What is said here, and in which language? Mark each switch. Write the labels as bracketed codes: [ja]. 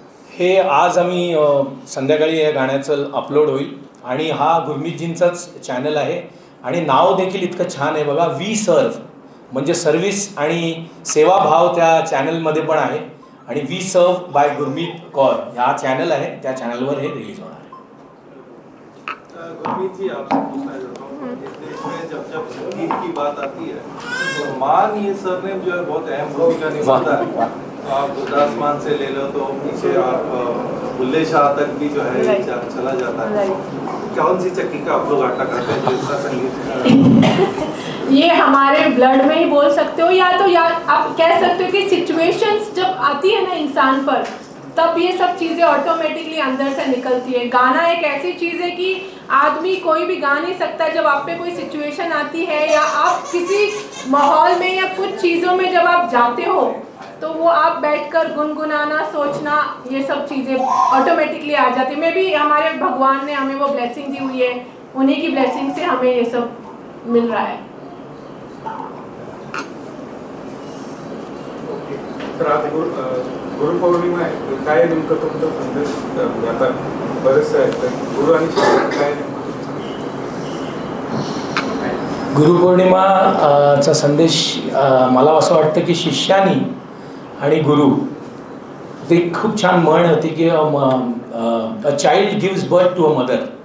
[mr] हे आज आम्ही संध्याकाळी या गाण्याचं अपलोड होईल, आणि हा गुरमीतजींचाच चॅनल आहे, आणि नाव देखील इतकं छान आहे बघा, वी सर्व, म्हणजे सर्व्हिस आणि सेवाभाव त्या चॅनलमध्ये पण आहे. आणि वी सर्व बाय गुरमीत कौर हा चॅनल आहे, त्या चॅनलवर हे रिलीज होणार आहे. [hi] गुरमीत जी, आपसे पूछना चाहता हूँ, इस देश में जब जब संगीत की बात आती है तो मान ये सरनेम जो है बहुत अहम भूमिका निभाता है. तो आप गुरदास मान से ले लो तो पीछे आप बुल्ले शाह तक भी जो है चला जाता है. कौन सी चक्की का आप लोग आटा करते हैं जिसका संगीत? ये हमारे ब्लड में ही बोल सकते हो, या तो आप कह सकते हो कि सिचुएशंस जब आती है ना इंसान पर, तब ये सब चीज़ें ऑटोमेटिकली अंदर से निकलती है. गाना एक ऐसी चीज़ है कि आदमी कोई भी गा नहीं सकता. जब आप पे कोई सिचुएशन आती है या आप किसी माहौल में या कुछ चीज़ों में जब आप जाते हो, तो वो आप बैठकर गुनगुनाना, सोचना, ये सब चीज़ें ऑटोमेटिकली आ जाती है. मे भी हमारे भगवान ने हमें वो ब्लेसिंग दी हुई है, उन्हीं की ब्लेसिंग से हमें ये सब मिल रहा है. [mr] तर आज गुरुपौर्णिमा आहे, काय नेमकं तुमचा संदेश आता बरेचसे आहेत गुरु आणि शिष्य काय? गुरुपौर्णिमाचा संदेश मला असं वाटतं की शिष्यानी आणि गुरु, ते खूप छान म्हण होती की [en] A child gives birth to a mother.